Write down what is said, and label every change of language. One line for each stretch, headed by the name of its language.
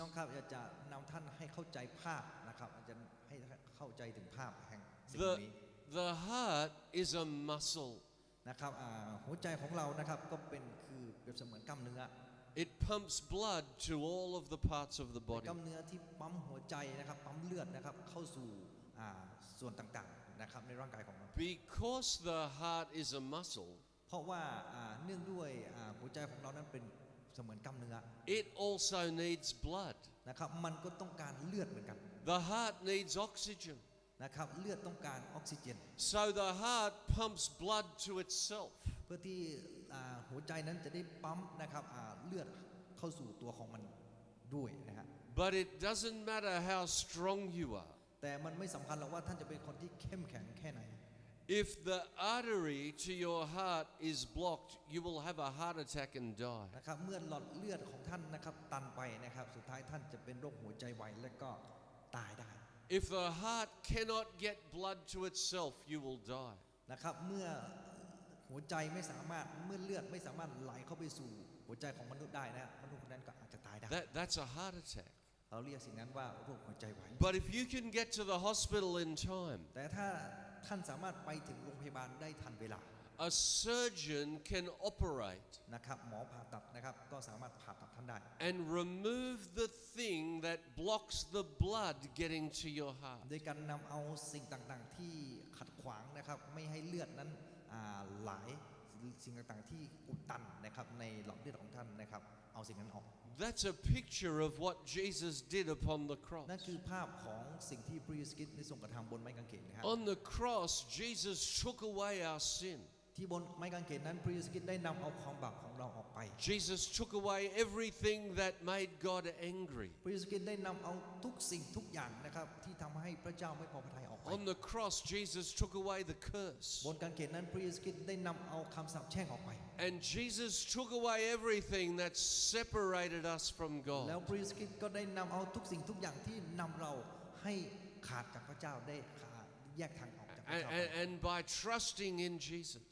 Thai: น้องครับอยากจะนำท่านให้เข้าใจภาพนะครับอาจจะให้เข้าใจถึงภาพแห่งสิ่งนี้
English: The heart is a muscle.
Thai: นะครับหัวใจของเรานะครับก็คือเปรียบเสมือนกล้ามเนื้อ
English: It pumps blood to all of the parts of the
Thai: ก
English: body.
Thai: ล้ามเนื้อที่ปั๊มหัวใจนะครับปั๊มเลือดนะครับเข้าสู่ส่วนต่างๆนะครับในร่างกายของเรา
English: Because the heart is a muscle,
Thai: เพราะว่าเนื่องด้วยหัวใจของเรานั้นเป็น เสมือนกล้ามเนื้อ
English: It also needs blood.
Thai: นะครับมันก็ต้องการเลือดเหมือนกัน
English: The heart needs oxygen.
Thai: นะครับเลือดต้องการออกซิเจน
English: So the heart pumps blood to itself.
Thai: เพื่อที่หัวใจนั้นจะได้ปั๊มนะครับเลือดเข้าสู่ตัวของมันด้วยนะฮะ
English: But it doesn't matter how strong you are.
Thai: แต่มันไม่สำคัญหรอกว่าท่านจะเป็นคนที่เข้มแข็งแค่ไหน
English: If the artery to your heart is blocked, you will have a heart attack and die.
Thai: นะครับเมื่อหลอดเลือดของท่านนะครับตันไปนะครับสุดท้ายท่านจะเป็นโรคหัวใจวายและก็ตายได้
English: If the heart cannot get blood to itself, you will die.
Thai: นะครับเมื่อหัวใจไม่สามารถเมื่อเลือดไม่สามารถไหลเข้าไปสู่หัวใจของมนุษย์ได้นะมนุษย์คนนั้นก็อาจจะตายได้
English: That's a heart attack.
Thai: เราเรียกสิ่งนั้นว่าโรคหัวใจวาย
English: But if you can get to the hospital in time,
Thai: แต่ถ้าท่านสามารถไปถึงโรงพยาบาลได้ทันเวลา
English: a surgeon can operate
Thai: นะครับหมอผ่าตัดนะครับก็สามารถผ่าตัดท่านได้
English: and remove the thing that blocks the blood getting to your heart.
Thai: โดยการนำเอาสิ่งต่างๆที่ขัดขวางนะครับไม่ให้เลือดนั้นไหลสิ่งต่างๆที่อุดตันนะครับในหลอดเลือดของท่านนะครับเอาสิ่งนั้นออก
English: That's a picture of what Jesus did upon the
Thai: นั่น
English: cross.
Thai: คือภาพของสิ่งที่พระเยซูคริสต์ได้ทรงกระทำบนไม้กางเขนนะครับ
English: On the cross, Jesus took away our sin.
Thai: ที่บนไม้กางเขนนั้นพระเยซูคริสต์ได้นำเอาความบาปของเราออกไป
English: Jesus took away everything that made God angry.
Thai: พระเยซูคริสต์ได้นำเอาทุกสิ่งทุกอย่างนะครับที่ทำให้พระเจ้าไม่พอพระทัยออกไป
English: On the cross, Jesus took away the curse.
Thai: บนกางเขนนั้นพระเยซูคริสต์ได้นำเอาคำสาปแช่งออกไป
English: And Jesus took away everything that separated us from
Thai: แล้ว
English: God.
Thai: พระเยซูคริสต์ก็ได้นำเอาทุกสิ่งทุกอย่างที่นำเราให้ขาดจากพระเจ้าได้แยกทางออกจากพระ
English: And,
Thai: เจ้า
English: and, and by trusting in Jesus,